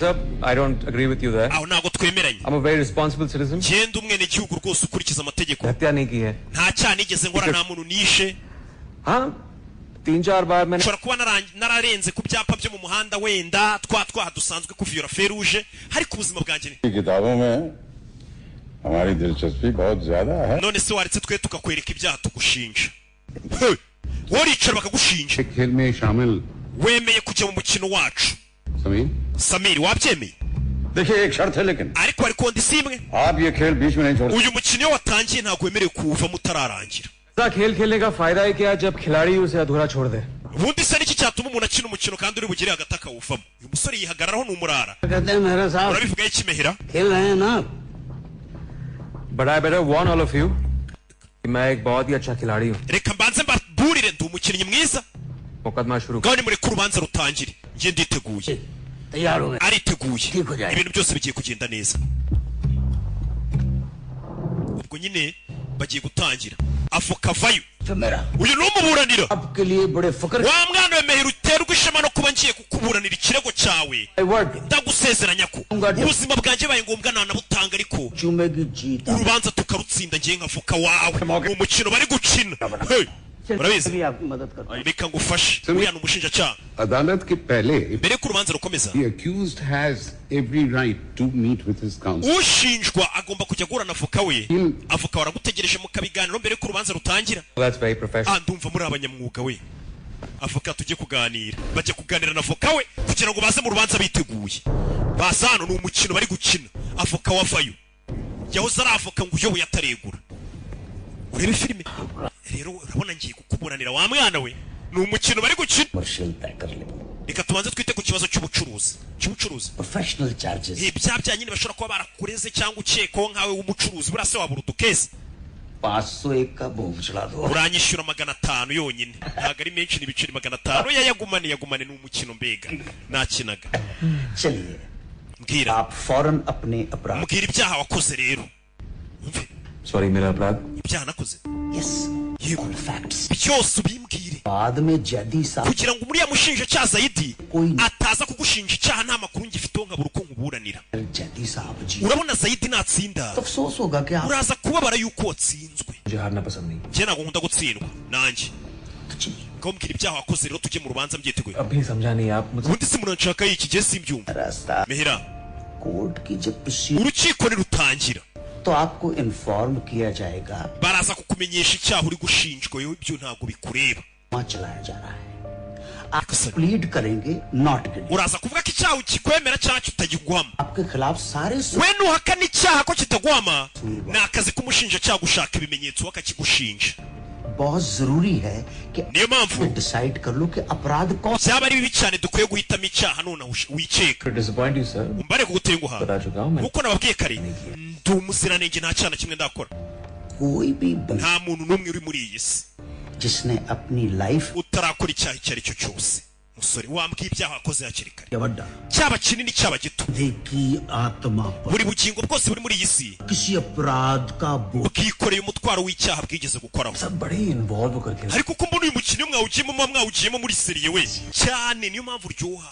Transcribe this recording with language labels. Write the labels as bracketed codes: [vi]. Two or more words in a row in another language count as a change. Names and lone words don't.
[en] Sir, I don't agree with you there. [rw] aho ntabwo twemeranye [en] I'm a very responsible citizen. [rw] genda umwene gihugu rwose ukurikiza amategeko [hi] हत्या नहीं की है [rw] nta cyaha nigeze nkora nta muntu nishe [hi] हाँ 3-4 बार मैंने [rw] nshobora kuba nararenze ku byapa byo mu muhanda wenda twaha dusanzwe kuviyora feruje ariko ubuzima bwanjye ni [hi] किताबों में हमारी दिलचस्पी बहुत ज्यादा है [rw] none se waretse twe tukakwereka ibyaha tugushinja Hey, wowe uricara bakagushinja [hi] एक खेल में शामिल [rw] wemeye kujya mu mukino wacu [hi] समीर [rw] samiri wabyemeye [hi] देखिए एक शर्त है लेकिन [rw] ariko hari kondisiyo imwe [hi] आप ये खेल बीच में नहीं छोड़ [rw] uyu mukino iyo watangiye ntabwo wemerewe kuwuvamo utararangira [hi] ऐसा खेल खेलने का फायदा है क्या जब खिलाड़ी उसे अधूरा छोड़ दे [rw] ubundi se n'iki cyatuma umuntu akina umukino kandi uri bugire hagati akawuvamo uyu musore yihagararaho n'umurara [hi] कहते हैं मेरा साहब [rw] urabivuga iki Mehera [hi] खेल रहे हैं ना [en] But I better warn all of you [hi] कि मैं एक बहुत ही अच्छा खिलाड़ी हूँ [rw] reka mbanze mbaburire ndi umukinnyi mwiza [hi] मुकदमा शुरू [rw] ngaho nimureke urubanza rutangire njye nditeguye [hi] तैयार हो गए [rw] ariteguye [hi] ठीक हो जाएगा [rw] ibintu byose bigiye kugenda neza ubwo nyine bagiye gutangira avoka vayo [hi] तो मेरा [rw] uyu ni umuburanira [hi] आपके लिए बड़े फकर [rw] wa mwana we Mehera uterwa ishema no kuba ngiye kukuburanira ikirego cyawe [hi] वर्ड [rw] ndagusezeranya ko ubuzima bwanjye baye ngombwa nanabutanga ariko [hi] चूमेगी जीत [rw] urubanza tukarutsinda ngiye nk'avoka wawe mu mukino bari gukina urabizi [hi] भी आपकी मदद करता [rw] reka ngufashe uriya ni umushinjacyaha [hi] अदालत के पहले [rw] mbere y'uko urubanza rukomeza [en] the accused has every right to meet with his counsel. [rw] ushinjwa agomba kujya guhura na avoka we avoka waragutegereje mu kabiganiro mbere y'uko urubanza rutangira [en] That's very professional. [rw] ndumva muri abanyamwuga we avoka tujye kuganira bajya kuganira na avoka we kugira ngo baze mu rubanza biteguye baza hano ni umukino bari gukina avoka wavayo yahoze ari avoka ngo uyoboye ataregura urebe filime rero urabona ngiye kukuburanira wa mwana we ni umukino bari gukina [hi] कमर्शियल तय कर ले [rw] reka tubanze twite ku kibazo cy'ubucuruzi [en] professional charges [rw] ibya bya nyine bashobora kuba barakureze cyangwa ukekwaho nkawe w'umucuruzi buriya se wabura udukesi [hi] 501 का बूम चला दो [rw] uranyishyura 500 yonyine ntabwo ari menshi n'ibiceri 500 yagumane ni umukino mbega nakinaga [hi] चलिए [rw] mbwira [hi] आप फौरन अपने अपराध [rw] mbwira ibyaha wakoze rero umve [en] Sorry, [hi] मेरा अपराध [rw] ibyaha nakoze [en] यस [rw] yego [en] फैक्ट्स [rw] byose ubimbwire [hi] बाद में जैदी साहब [rw] kugira ngo uriya mushinjacyaha Zaidi Oyi. ataza kugushinja icyaha nta makuru ngifiteho nkabura uko nkuburanira [hi] जैदी साहब जी [rw] urabona Zaidi natsinda [hi] तो अफसोस होगा कि आप [rw] uraza kubabara yuko watsinzwe [hi] मुझे हारना पसंद नहीं [rw] njye ntabwo nkunda gutsindwa nanjye [hi] तो चलिए [rw] ngaho mbwira ibyaha wakoze rero tujye mu rubanza mbyiteguye [hi] अभी समझा नहीं आप मुझे [rw] ubundi se munanshaka iki gihe simbyumva [hi] रास्ता [rw] Mehera [hi] कोर्ट की जब प्रोसीड [rw] urukiko nirutangira [hi] तो आपको इन्फॉर्म किया जाएगा [rw] baraza kukumenyesha icyaha uri gushinjwa yewe ibyo ntabwo bikureba [hi] वहाँ चलाया जा रहा है आप प्लीड करेंगे [en] not guilty [rw] uraza kuvuga ko icyaha ukikwemera cyangwa kitagiguhama [hi] आपके खिलाफ सारे [rw] we nuhakana icyaha ko kitaguhama ni akazi k'umushinjacyaha gushaka ibimenyetso bakakigushinja [hi] बहुत जरूरी है कि [rw] niyo mpamvu [hi] डिसाइड कर लो कि अपराध कौन [rw] byaba ari bibi cyane dukwiye guhitamo icyaha nonaha wikeka [en] To disappoint you, sir. [rw] umbare kugutenguha [hi] बता चुका हूँ मैं [rw] nkuko nababwiye kare ndi umuziranenge nta cyaha na kimwe ndakora [hi] कोई भी बंदा [rw] nta muntu n'umwe uri muri iyi si [hi] जिसने अपनी लाइफ [rw] utarakora icyaha icyo ari cyo cyose musore wambwiye ibyaha wakoze hakiri kare [hi] बड़ा [rw] cyaba kinini cyaba gito [hi] की आत्मा पर [rw] buri bugingo bwose buri muri iyi si [hi] किसी अपराध का बोझ [rw] bwikoreye umutwaro w'icyaha bwigeze gukoraho [hi] सब बड़े इन्वॉल्व होकर के [rw] ariko uko mbona uyu mukino iyo mwawugiyemo muba mwawugiyemo muri seriye we cyane niyo mpamvu uryoha